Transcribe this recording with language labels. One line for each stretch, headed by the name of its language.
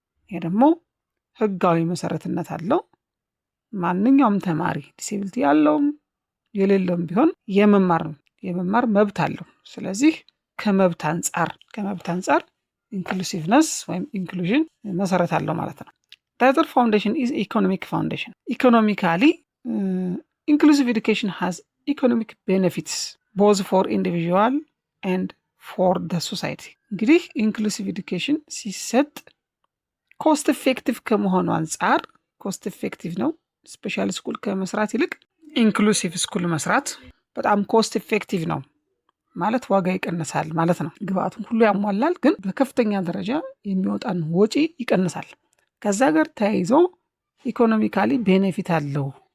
Amharic: ይሄ ደግሞ ህጋዊ መሰረትነት አለው። ማንኛውም ተማሪ ዲሴቢሊቲ ያለውም የሌለውም ቢሆን የመማር መብት አለው። ስለዚህ ከመብት አንጻር ኢንክሉሲቭነስ ወይም ኢንክሉዥን መሰረት አለው ማለት ነው። The other foundation is economic foundation.
English: Economically, inclusive education has economic benefits both for individual and for the society.
Amharic: እንግዲህ ኢንክሉሲቭ ኤዱኬሽን ሲሰጥ ኮስት ኤፌክቲቭ ከመሆኑ አንጻር ኮስት ኤፌክቲቭ ነው። ስፔሻል ስኩል ከመስራት ይልቅ ኢንክሉሲቭ ስኩል መስራት በጣም ኮስት ኤፌክቲቭ ነው ማለት ዋጋ ይቀንሳል ማለት ነው። ግብአቱን ሁሉ ያሟላል፣ ግን በከፍተኛ ደረጃ የሚወጣን ወጪ ይቀንሳል። ከዛ ጋር ተያይዞ ኢኮኖሚካሊ ቤኔፊት አለው